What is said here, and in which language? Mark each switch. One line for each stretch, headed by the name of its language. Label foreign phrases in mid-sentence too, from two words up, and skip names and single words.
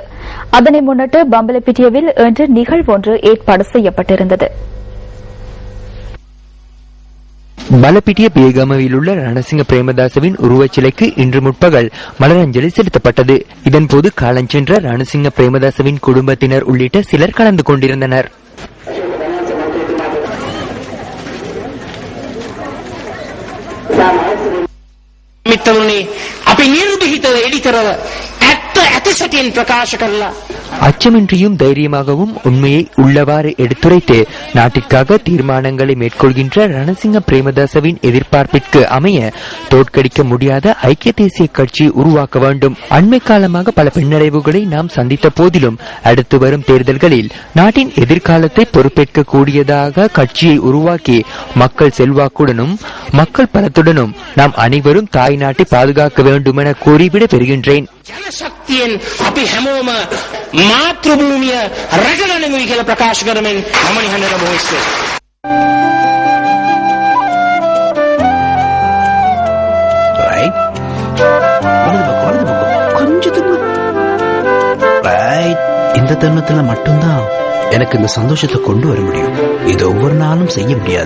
Tamil: அதனை முன்னிட்டு பம்பலப்பிட்டியவில் இன்று நிகழ்வு ஒன்று ஏற்பாடு செய்யப்பட்டிருந்தது. பலப்பிட்டிய பேகமவில் உள்ள ரணசிங்க பிரேமதாசவின் உருவச்சிலைக்கு இன்று முற்பகல் மலரஞ்சலி செலுத்தப்பட்டது. இதன்போது காலஞ்சென்ற ரணசிங்க பிரேமதாசவின் குடும்பத்தினர் உள்ளிட்ட சிலர் கலந்து கொண்டிருந்தனர்.
Sinhala: මිත්‍රතුනි අපි නිර්භීතව එඩිතරව ඇත්ත ඇතිසැටියෙන් ප්‍රකාශ කරලා
Tamil: அச்சமின்றியும் தைரியமாகவும் உண்மையை உள்ளவாறு எடுத்துரைத்து நாட்டிற்காக தீர்மானங்களை மேற்கொள்கின்ற ரணசிங்க பிரேமதாசவின் எதிர்பார்ப்பிற்கு அமைய தோற்கடிக்க முடியாத ஐக்கிய தேசிய கட்சி உருவாக்க வேண்டும். அண்மை காலமாக பல பின்னடைவுகளை நாம் சந்தித்த போதிலும் அடுத்து வரும் தேர்தல்களில் நாட்டின் எதிர்காலத்தை பொறுப்பேற்க கூடியதாக கட்சியை உருவாக்கி மக்கள் செல்வாக்குடனும் மக்கள் பலத்துடனும் நாம் அனைவரும் தாய் நாட்டை பாதுகாக்க வேண்டும் என கூறிவிட பெறுகின்றேன்.
Sinhala: ජනශක්තියෙන් අපි හැමෝම මාතෘභූමිය රැකගනිමු කියලා ප්‍රකාශ කරමින් මම නිහඬව මොහොස්සේ
Tamil: இந்த தருணத்துல மட்டும்தான் எனக்கு இந்த சந்தோஷத்தை கொண்டு வர முடியும். இது ஒவ்வொரு நாளும் செய்ய முடியாது.